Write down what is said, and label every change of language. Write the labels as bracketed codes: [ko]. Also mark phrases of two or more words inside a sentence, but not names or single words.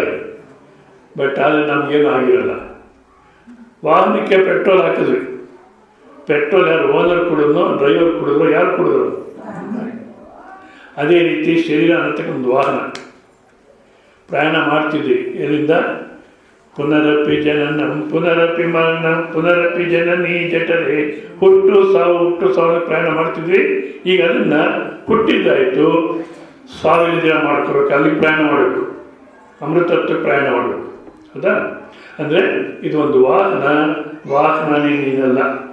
[kn] ಬಟ್ ಆದರೆ ನಮಗೇನು ಆಗಿರಲ್ಲ. ವಾಹನಕ್ಕೆ ಪೆಟ್ರೋಲ್ ಹಾಕಿದ್ವಿ, ಪೆಟ್ರೋಲ್ ಯಾರು ಓನರ್ ಕುಡಿದ್ನೋ ಡ್ರೈವರ್ ಕುಡಿದ್ರು, ಯಾರು ಕುಡಿದ್ರು? ಅದೇ ರೀತಿ ಶರೀರ ಅನ್ನತಕ್ಕ ಒಂದು ವಾಹನ. ಪ್ರಯಾಣ ಮಾಡ್ತಿದ್ವಿ, ಎಲ್ಲಿಂದ? [sa] ಪುನರಪಿ ಜನನಂ ಪುನರಪಿ ಮರಣಂ ಪುನರಪಿ ಜನನೀ ಜಠರೇ. [kn] ಹುಟ್ಟು ಸಾವು ಪ್ರಯಾಣ ಮಾಡ್ತಿದ್ವಿ. ಈಗ ಅದನ್ನು ಹುಟ್ಟಿದ್ದಾಯಿತು, ಸಾವಿರ ಮಾಡ್ಕೋಬೇಕು, ಅಲ್ಲಿಗೆ ಪ್ರಯಾಣ ಮಾಡಬೇಕು, ಅಮೃತತ್ವಕ್ಕೆ ಪ್ರಯಾಣ ಮಾಡಬೇಕು. ಹೌದಾ? ಅಂದರೆ ಇದು ಒಂದು ವಾಹನನೇ ನೀನಲ್ಲ.